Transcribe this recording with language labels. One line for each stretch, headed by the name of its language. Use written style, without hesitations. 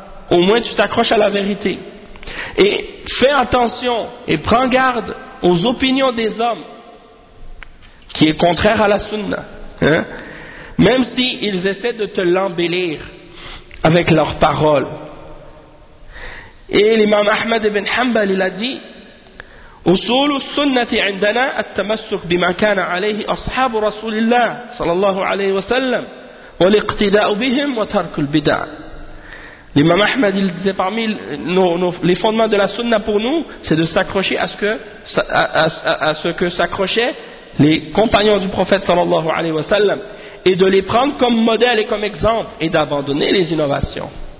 French: Au moins tu t'accroches à la vérité. Et fais attention et prends garde aux opinions des hommes qui est contraire à la sunna, hein? Même si ils essaient de te l'embellir avec leurs paroles. Et l'imam Ahmad ibn Hanbal il a dit
Arabic: أصول السنة عندنا التمسك بما كان عليه أصحاب رسول الله صلى الله عليه وسلم والاقتداء بهم وترك البدع.
French: L'imam Ahmad il disait parmi les fondements de la sunna pour nous, c'est de s'accrocher à ce que s'accrochaient les compagnons du prophète صلى الله عليه وسلم et de les prendre comme modèle et comme exemple et d'abandonner les innovations.